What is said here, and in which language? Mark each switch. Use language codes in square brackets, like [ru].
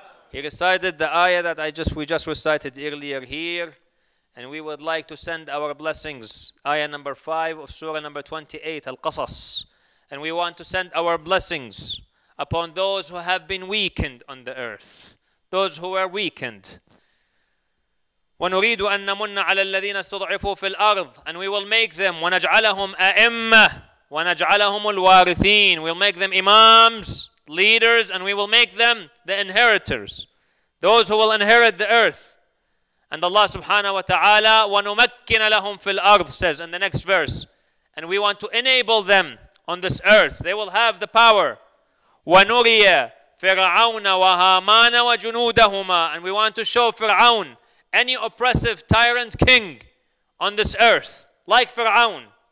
[en] He recited the ayah that we just recited earlier here, and we would like to send our blessings. Ayah number 5 of Surah number 28, Al-Qasas. And we want to send our blessings upon those who have been weakened on the earth, those who were weakened. [ar] وَنُرِيدُ أَن نَمُنَّ عَلَى الَّذِينَ اسْتُضْعِفُوا فِي الْأَرْضِ, [en] and we will make them [ar] وَنَجْعَلَهُمْ أَئِمَّةً وَنَجْعَلَهُمُ الْوَارِثِينَ. [en] We'll make them imams, leaders, and we will make them the inheritors, those who will inherit the earth. And Allah subhanahu wa ta'ala, [ar] وَنُمَكِّنَ لَهُمْ فِي الْأَرْضِ, [en] says in the next verse, and we want to enable them on this earth. They will have the power. [ar] وَنُرِيَ فِرْعَوْنَ وَهَامَانَ وَجُنُودَهُمَا, [en] and we want to show Fir'aun, any oppressive tyrant king on this earth, like Fir'aun.